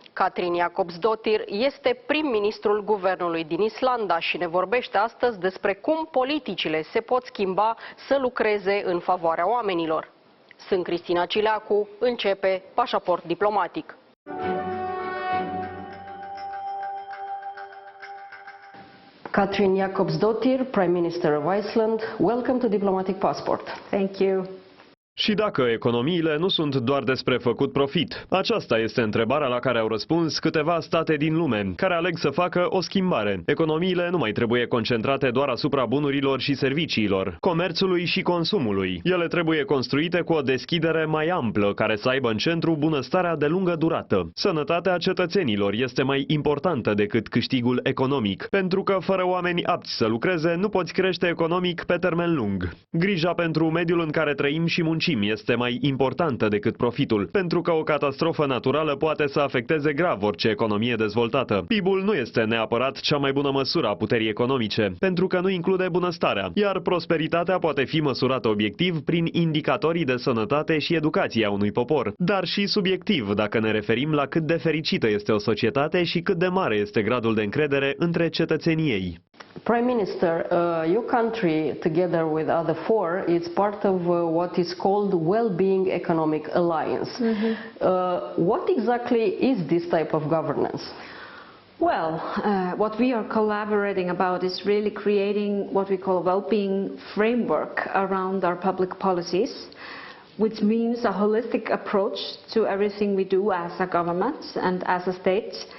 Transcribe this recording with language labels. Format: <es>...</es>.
<ro>Katrín Jakobsdóttir este prim-ministrul guvernului din Islanda și ne vorbește astăzi despre cum politicile se pot schimba să lucreze în favoarea oamenilor. Sunt Cristina Cileacu, începe Pașaport Diplomatic.</ro> <en>Katrín Jakobsdóttir, Prime Minister of Iceland, welcome to Diplomatic Passport. Thank you.</en> <ro>Și dacă economiile nu sunt doar despre făcut profit? Aceasta este întrebarea la care au răspuns câteva state din lume, care aleg să facă o schimbare. Economiile nu mai trebuie concentrate doar asupra bunurilor și serviciilor, comerțului și consumului. Ele trebuie construite cu o deschidere mai amplă, care să aibă în centru bunăstarea de lungă durată. Sănătatea cetățenilor este mai importantă decât câștigul economic, pentru că fără oameni apți să lucreze, nu poți crește economic pe termen lung. Grija pentru mediul în care trăim și muncim este mai importantă decât profitul, pentru că o catastrofă naturală poate să afecteze grav orice economie dezvoltată. PIB-ul nu este neapărat cea mai bună măsură a puterii economice, pentru că nu include bunăstarea, iar prosperitatea poate fi măsurată obiectiv prin indicatorii de sănătate și educație a unui popor, dar și subiectiv dacă ne referim la cât de fericită este o societate și cât de mare este gradul de încredere între cetățenii ei.</ro> <en>Prime Minister, your country, together with other four, is part of what is called Well-being Economic Alliance. What exactly is this type of governance? Well, what we are collaborating about is really creating what we call a well-being framework around our public policies, which means a holistic approach to everything we do as a government and as a state.</en>